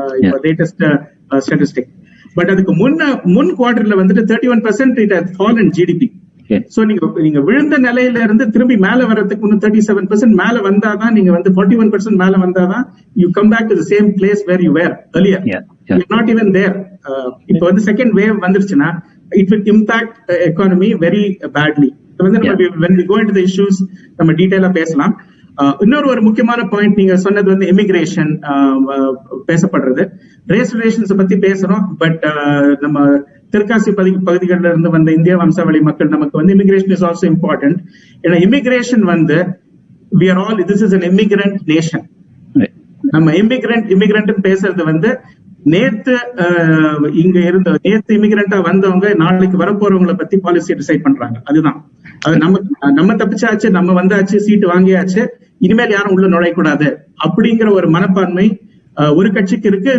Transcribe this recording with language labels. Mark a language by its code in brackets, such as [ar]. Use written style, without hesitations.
[ta] இப்போ latest statistic. But அதுக்கு முன் குவார்டர்ல வந்துட்டு 31% [en] it has fallen GDP. [ta] So நீங்க விழுந்த நிலையில இருந்து திரும்பி மேல வர்றதுக்கு இன்னும் 37% மேல வந்தாதான், நீங்க வந்து 41% மேல வந்தாதான் [en] you come back to the same place where you were earlier. You're not even there. [ta] இப்போ வந்து செகண்ட் வேவ் வந்துருச்சுன்னா [en] it will impact economy very badly. வந்து நம்ம when we go into the issues [ta] நம்ம டீடைலா பேசலாம். இன்னொரு ஒரு முக்கியமான பாயிண்ட் நீங்க சொன்னது வந்து இமிகிரேஷன் பேசப்படுறது. ரேஸ் ரிலேஷன்ஸ் பத்தி பேசுறோம், பட் நம்ம தெற்காசிய பகுதிகளில் இருந்து வந்த இந்திய வம்சாவளி மக்கள் நமக்கு வந்து [en] Immigration is also important. [ta] ஏன்னா இமிகிரேஷன் வந்து [en] we are all, this is an immigrant nation. [ta] நம்ம இமிகிரண்ட் பேசுறது வந்து நேத்து இமிகிரண்டா வந்தவங்க நாளைக்கு வரப்போறவங்களை பத்தி பாலிசி டிசைட் பண்றாங்க. அதுதான் அது நம்ம தப்பிச்சாச்சு, நம்ம வந்தாச்சு, சீட்டு வாங்கியாச்சு, இனிமேல் யாரும் உள்ள நுழையக்கூடாது அப்படிங்கிற ஒரு மனப்பான்மை ஒரு கட்சிக்கு இருக்கு.